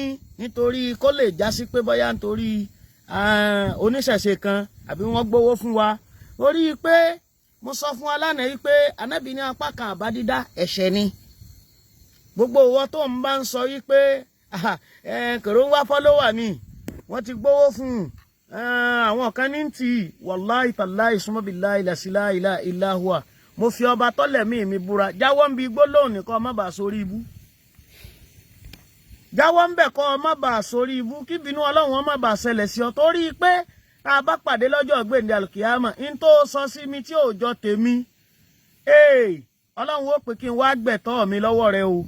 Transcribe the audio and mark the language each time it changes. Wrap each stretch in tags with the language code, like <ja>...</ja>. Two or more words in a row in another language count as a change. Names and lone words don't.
<yo>Nítorí kó lè jásí pé bóyá nítorí oníṣẹ̀ṣe kan àbí wọ́n gbowó fún wa. Orí pé mo sọ fún wa lánàá wípé Ànábì ní apá kan àbá dídá ẹ̀ṣẹ̀ ni. Gbogbo ìwọ tó ń bá ń sọ wípé Kòró ń wá fọ́lọ́wà ni, wọ́n ti gbowó fún àwọn kan ní ti</yo> <ar>والله تالله ثم بالله لا إله إلا هو.</ar> <yo>Mo fi ọba tọ́lẹ̀mí mi búra, jáwọ́ ń bi gbólóhùn nìkan má bàa sórí ibú. Jáwọ́ ń bẹ̀ kọ́ má bàa sórí ibú, kí bínú Ọlọ́run má bàa ṣẹlẹ̀ sí ọ. Torí pé tá a bá pàdé lọ́jọ́ gbèǹde alkiyama, in tó sọ sí mi tí ò jọ tèmi, Ọlọ́run ó pè kí n wá gbẹ̀tọ́ mi lọ́wọ́ rẹ o.</yo>